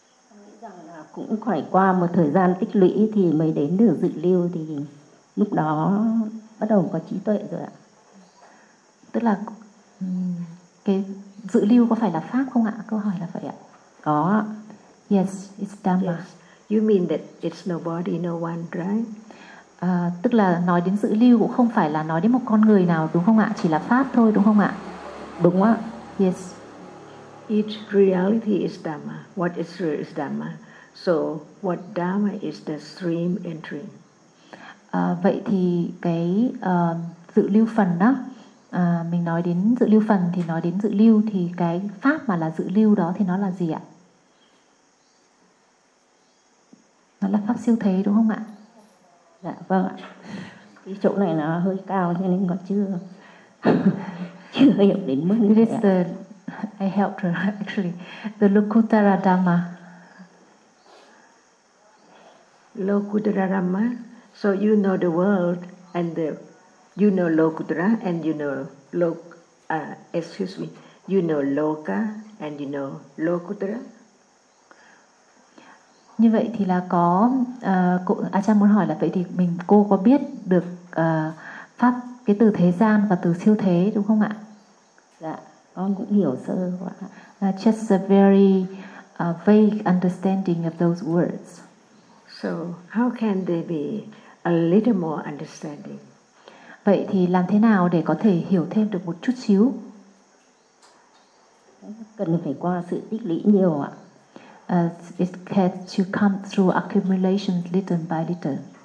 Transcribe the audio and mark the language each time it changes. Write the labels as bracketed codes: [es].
[vi] Tôi nghĩ rằng là cũng phải qua một thời gian tích lũy thì mới đến được dự lưu, thì lúc đó bắt đầu có trí tuệ rồi ạ. Tức là cái dự lưu có phải là pháp không ạ? Câu hỏi là vậy ạ. Có. [en] Yes, it's Dhamma. Yes. You mean that it's no body, no one, right? [vi] Tức là nói đến dự lưu cũng không phải là nói đến một con người nào đúng không ạ? Chỉ là pháp thôi đúng không ạ? Đúng ạ. [en] Yes. Each reality is Dhamma. What is real is Dhamma. So what Dhamma is the stream entering. [vi] Vậy thì cái dự lưu phần đó, mình nói đến dự lưu phần thì nói đến dự lưu, thì cái pháp mà là dự lưu đó thì nó là gì ạ? Nó là pháp siêu thế đúng không ạ? Dạ vâng ạ. Cái chỗ này nó hơi cao cho nên còn chưa chưa hiểu đến mức như [en] this [vi] thế ạ. [en] I helped her actually. The Lokuttara Dhamma. Lokuttara Dhamma. So you know the world and the you know Lokuttara and you know Lok excuse me. You know Loka and you know Lokuttara. [vi] Như vậy thì là có Achan muốn hỏi là vậy thì mình cô có biết được pháp cái từ thế gian và từ siêu thế đúng không ạ? Dạ, con cũng hiểu sơ quá. [en] Just a very vague understanding of those words. So, how can there be a little more understanding? [vi] Vậy thì làm thế nào để có thể hiểu thêm được một chút xíu? Cần phải qua sự tích lũy nhiều ạ. [en] It has to come through accumulation little by little.